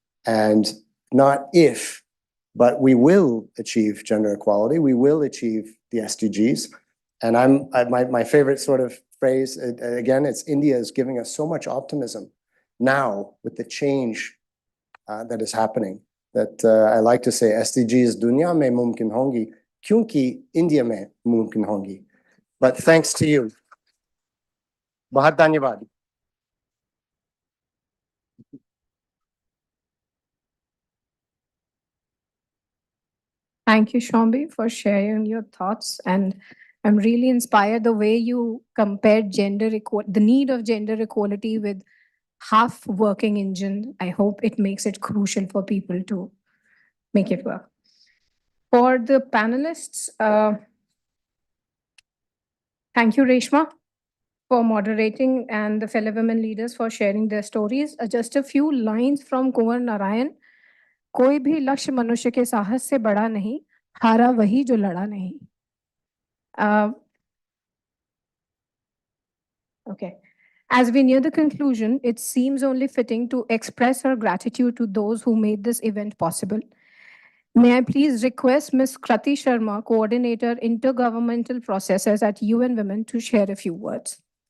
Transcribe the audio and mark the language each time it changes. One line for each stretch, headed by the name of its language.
English: And not if, but we will achieve gender equality. We will achieve the SDGs. And my favorite sort of phrase, again, it's India is giving us so much optimism now with the change that is happening. that I like to say
Hindi: SDGs दुनिया में मुमकिन होंगी क्योंकि India में मुमकिन होंगी.
English: But thanks to you.
Hindi: बहुत धन्यवाद.
English: Thank you, Shombi, for sharing your thoughts. And I'm really inspired the way you compared the need of gender equality with half working engine. I hope it makes it crucial for people to make it work. For the panelists, thank you, Reshma, for moderating, and the fellow women leaders for sharing their stories. Just a few lines from Kunwar Narayan.
Hindi: कोई भी लक्ष्य मनुष्य के साहस से बड़ा नहीं, हारा वही जो लड़ा नहीं.
English: Okay. As we near the conclusion, it seems only fitting to express our gratitude to those who made this event possible. May I please request Ms. Krati Sharma, Coordinator, Intergovernmental Processes at UN Women, to share a few words.